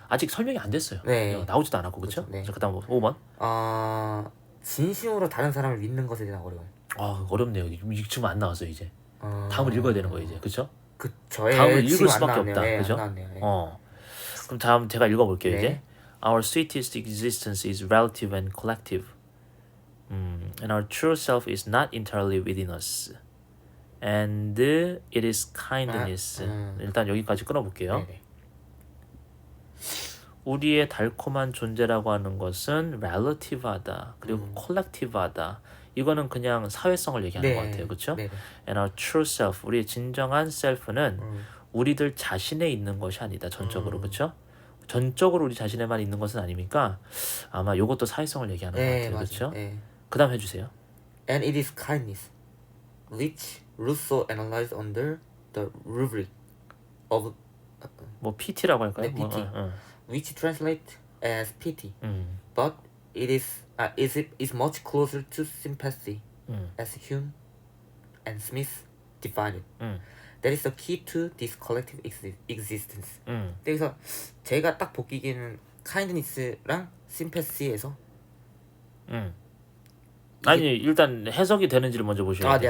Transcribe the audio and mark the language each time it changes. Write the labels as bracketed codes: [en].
[ko] 아직 설명이 안 됐어요. 네. 나오지도 않았고 그렇죠? 네. 그다음 5번. 진심으로 다른 사람을 믿는 것에 대한 어려움. 어렵네요. 지금 안 나왔어요 이제. 다음을 읽어야 되는 거예요 이제. 그렇죠? 그쵸. 다음을 지금 읽을 안 수밖에 나왔네요. 없다. 예, 그죠? 안 나왔네요. 예. 그럼 다음 제가 읽어볼게요 네. 이제. [en] Our sweetest existence is relative and collective, and our true self is not entirely within us, and it is kindness. [ko] 일단 여기까지 끊어볼게요. 네네. 우리의 달콤한 존재라고 하는 것은 relative하다, 그리고 collective하다. 이거는 그냥 사회성을 얘기하는 것 같아요, 그렇죠? 네네. [en] And our true self, [ko] 우리의 진정한 self는 우리들 자신에 있는 것이 아니다, 전적으로, 그렇죠? 전적으로 우리 자신에만 있는 것은 아니니까 아마 이것도 사회성을 얘기하는 것 같아요, 그렇죠? 네. 그다음 해주세요. [en] And it is kindness, which Rousseau analyzed under the rubric of [ko] 뭐 PT라고 할까요? 네, PT. [en] which translate as pity, but it is much closer to sympathy, as Hume and Smith defined it. That is the key to this collective existence. [ko] 그래서 제가 딱 보기에는 kindness랑 sympathy에서 아니 일단 해석이 되는지를 먼저 보셔야 돼요.